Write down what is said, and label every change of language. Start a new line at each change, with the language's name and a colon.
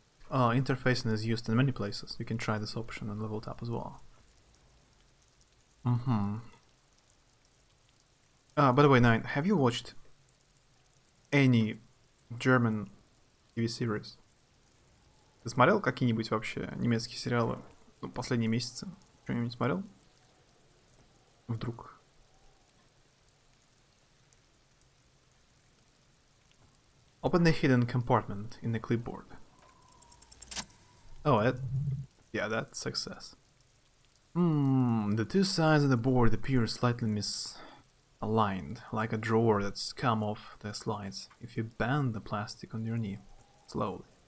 English: Interfacing is used in many places. You can try this option and level it up as well. By the way, Nine, have you watched any German TV series?
Russian: Ты смотрел какие-нибудь вообще немецкие сериалы последние месяцы? Что-нибудь смотрел? Вдруг
English: Open the hidden compartment in the clipboard. Oh, yeah, that's success. The two sides of the board appear slightly misaligned, like a drawer that's come off the slides if you bend the plastic on your knee, slowly.